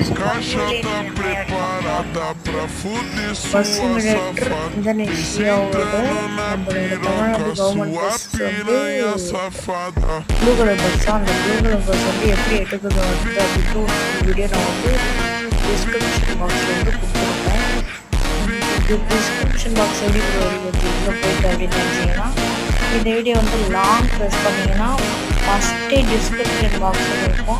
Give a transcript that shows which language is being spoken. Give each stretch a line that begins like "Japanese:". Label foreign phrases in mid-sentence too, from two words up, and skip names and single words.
Portuguese: caixa tá preparada pra fuder sua safada. Sentando na piroca, sua piranha safada.
English: blue color bus
Tamil: அந்த
English: blue color bus
Tamil: வந்து எப்படி எடுக்கிறது வந்து அப்படின்ட்டு ஒரு வீடியோ நான் வந்து
English: description boxil
Tamil: வந்து கொடுத்துருப்பேன்.
English: description box
Tamil: எப்படி உள்ளே போயிட்டு அப்படின்னு நினச்சிங்கன்னா இந்த வீடியோ வந்து
English: long press
Tamil: பண்ணிங்கன்னா ஃபஸ்ட்டே
English: description boxil
Tamil: இருக்கும்.